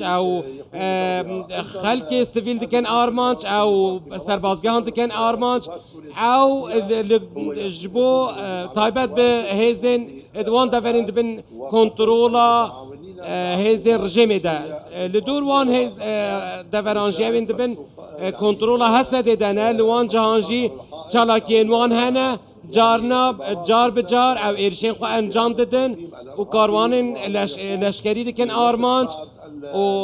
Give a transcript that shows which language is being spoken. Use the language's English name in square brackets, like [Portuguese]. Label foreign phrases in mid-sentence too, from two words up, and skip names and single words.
[Kurdish] ئەو خەلکی سڤیل دکن ئارمانچ ئەو سەربازگەهان دکن ئارمانچ ئەو ji bo taybet bi hêzên wan deverên dibin kontrola hêzên rejimê de li dûr wan hêz deveran jî evên dibin kontrola Hesedê de ne li wan cihan jî çalakiyên wan hene car bi car ew êrişên xwe encam didin û karwanên leşkerî dikin armanc û